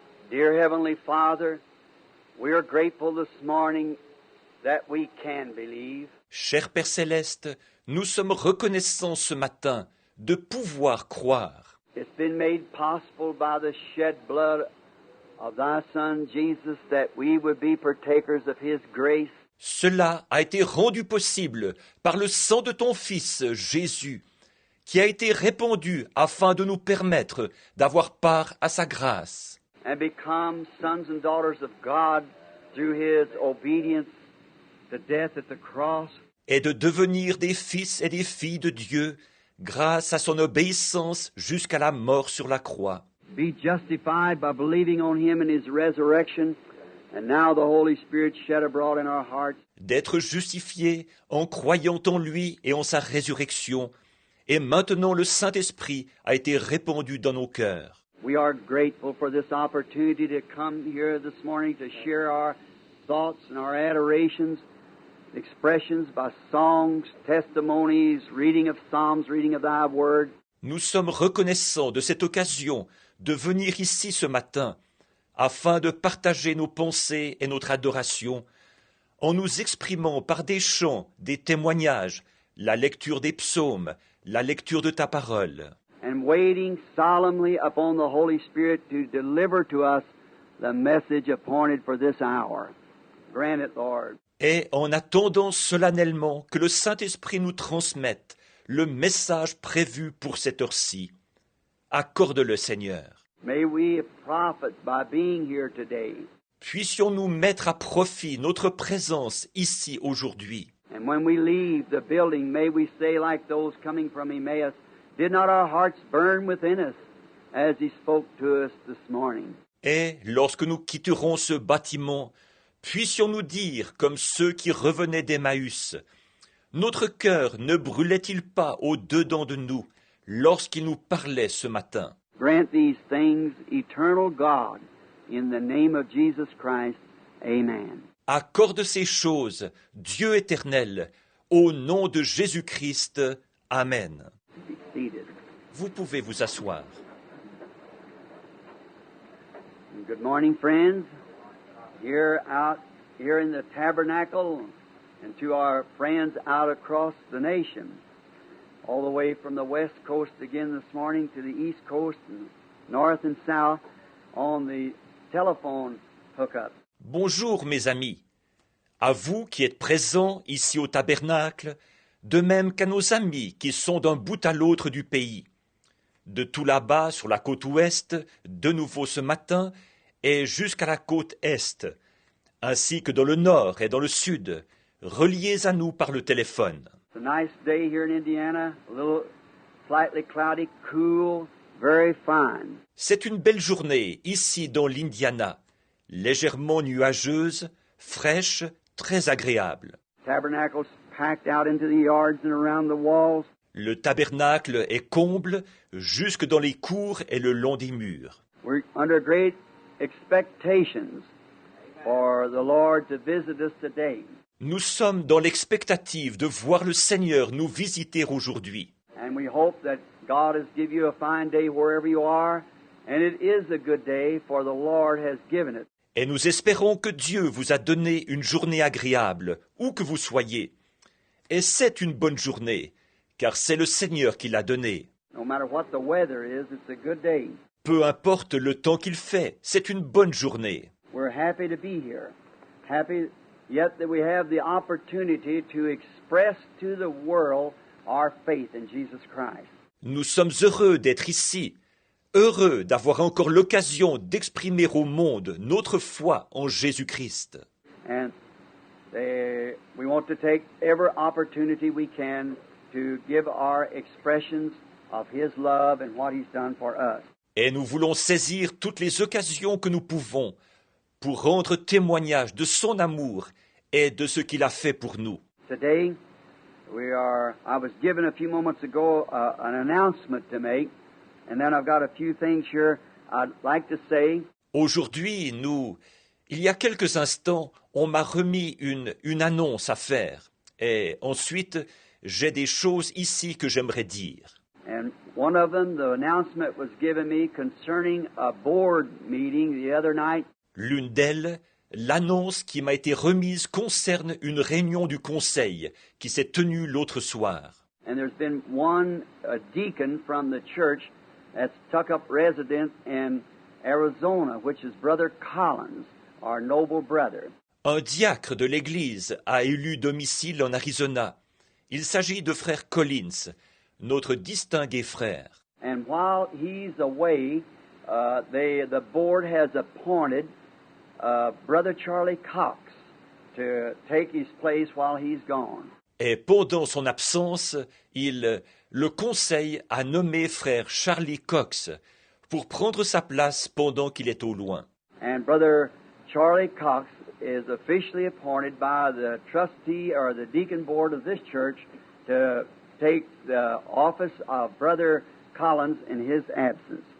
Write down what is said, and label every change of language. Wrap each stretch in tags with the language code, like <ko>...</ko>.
<en>Dear Heavenly Father, we are grateful this morning that we can believe.</en> <fr>Cher Père Céleste, nous sommes reconnaissants ce matin de pouvoir croire.</fr> <en>It's been made possible by the shed blood of thy Son Jesus that we would be partakers of his grace.</en> <fr>Cela a été rendu possible par le sang de ton Fils, Jésus, qui a été répandu afin de nous permettre d'avoir part à sa grâce.</fr> <en>And become sons and daughters of God through his obedience to death at the cross.</en> <fr>Et de devenir des fils et des filles de Dieu grâce à son obéissance jusqu'à la mort sur la croix.</fr> <en>Be justified by believing on him and his resurrection, and now the Holy Spirit shed abroad in our hearts.</en> <fr>D'être justifiés en croyant en lui et en sa résurrection, et maintenant le Saint-Esprit a été répandu dans nos cœurs.</fr> <en>We are grateful for this opportunity to come here this morning to share our thoughts and our adorations, expressions by songs, testimonies, reading of Psalms, reading of thy word.</en> <fr>Nous sommes reconnaissants de cette occasion de venir ici ce matin afin de partager nos pensées et notre adoration en nous exprimant par des chants, des témoignages, la lecture des psaumes, la lecture de ta parole.</fr> <en>And waiting solemnly upon the Holy Spirit to deliver to us the message appointed for this hour. Grant it, Lord.</en> <fr>Et en attendant solennellement que le Saint-Esprit nous transmette le message prévu pour cette heure-ci. Accorde-le, Seigneur.</fr> <en>May we profit by being here today.</en> <fr>Puissions-nous mettre à profit notre présence ici aujourd'hui.</fr> <en>And when we leave the building, may we say like those coming from Emmaus, did not our hearts burn within us as he spoke to us this morning?</en> <fr>Et lorsque nous quitterons ce bâtiment, puissions-nous dire comme ceux qui revenaient d'Emmaüs, notre cœur ne brûlait-il pas au-dedans de nous lorsqu'il nous parlait ce matin?</fr> <en>Grant these things, eternal God, in the name of Jesus Christ. Amen.</en> <fr>Accorde ces choses, Dieu éternel, au nom de Jésus-Christ. Amen.</fr> <en>Be seated.</en> <fr>Vous pouvez vous asseoir.</fr> <en>Good morning, friends. Here in the tabernacle, and to our friends out across the nation, all the way from the west coast again this morning to the east coast and north and south on the telephone hookup.</en> <fr>Bonjour mes amis, à vous qui êtes présents ici au tabernacle, de même qu'à nos amis qui sont d'un bout à l'autre du pays, de tout là-bas sur la côte ouest, de nouveau ce matin, et jusqu'à la côte est, ainsi que dans le nord et dans le sud, reliés à nous par le téléphone.</fr> <en>It's a nice day here in Indiana, a little slightly cloudy, cool, very fine.</en> <fr>C'est une belle journée ici dans l'Indiana, légèrement nuageuse, fraîche, très agréable.</fr> <en>Tabernacle's packed out into the yards and around the walls.</en> <fr>Le tabernacle est comble jusque dans les cours et le long des murs.</fr> <en>We're under great expectations for the Lord to visit us today.</en> <fr>Nous sommes dans l'expectative de voir le Seigneur nous visiter aujourd'hui.</fr> <en>And we hope that God has given you a fine day wherever you are, and it is a good day, for the Lord has given it.</en> <fr>Et nous espérons que Dieu vous a donné une journée agréable, où que vous soyez. Et c'est une bonne journée, car c'est le Seigneur qui l'a donnée.</fr> <en>No matter what the weather is, it's a good day.</en> <fr>Peu importe le temps qu'il fait, c'est une bonne journée.</fr> <en>We're happy to be here. Happy yet that we have the opportunity to express to the world our faith in Jesus Christ.</en> <fr>Nous sommes heureux d'être ici, heureux d'avoir encore l'occasion d'exprimer au monde notre foi en Jésus-Christ.</fr> <en>And we want to take every opportunity we can to give our expressions of His love and what He's done for us.</en> <fr>Et nous voulons saisir toutes les occasions que nous pouvons pour rendre témoignage de son amour et de ce qu'il a fait pour nous.</fr> <en>Today, I was given a few moments ago an announcement to make, and then I've got a few things here I'd like to say.</en> <fr>Aujourd'hui, il y a quelques instants, on m'a remis une annonce à faire. Et ensuite, j'ai des choses ici que j'aimerais dire.</fr> <en>And one of them, the announcement was given me concerning a board meeting the other night.</en> <fr>L'une d'elles, l'annonce qui m'a été remise concerne une réunion du conseil qui s'est tenue l'autre soir.</fr> <en>And there's been one deacon from the church that's took up residence in Arizona, which is Brother Collins, our noble brother.</en> <fr>Un diacre de l'Église a élu domicile en Arizona. Il s'agit de frère Collins, notre distingué frère.</fr> <en>And while he's away, the board has appointed Brother Charlie Cox to take his place while he's gone.</en> <fr>Et pendant son absence, le conseil a nommé frère Charlie Cox pour prendre sa place pendant qu'il est au loin.</fr> <en>And Brother Charlie Cox is officially appointed by the trustee or the deacon board of this church to take the office of Brother Collins in his absence.</en>